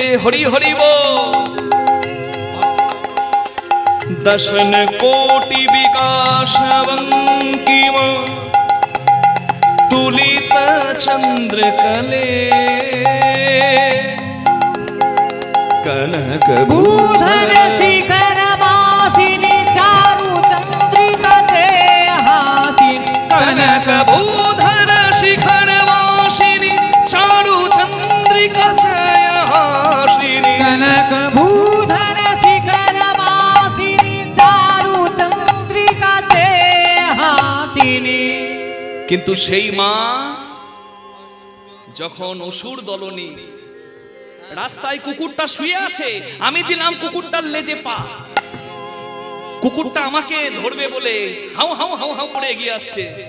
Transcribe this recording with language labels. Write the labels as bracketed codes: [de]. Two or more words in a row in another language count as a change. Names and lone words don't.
[bn] হরি হরি বল। [sa] দশন কোটি বিকাশ বঙ্কিমা তুলিত চন্দ্র কলে। কনক भूधर शिखर वासिनी चारु चंद्रिका छयहासिनी। कनक भूधर शिखर वासिनी चारु चंद्रिका छयहासिनी। कनक भूधर शिखर वासिनी चारु चंद्रिका [bn] কিন্তু সেই মা যখন অসুর দলনী, রাস্তায় কুকুরটা শুয়ে আছে, আমি দিলাম কুকুরটার লেজে পা, কুকুরটা আমাকে ধরবে বলে হাউ হাউ হাউ হাউ করে এগিয়ে আসছে।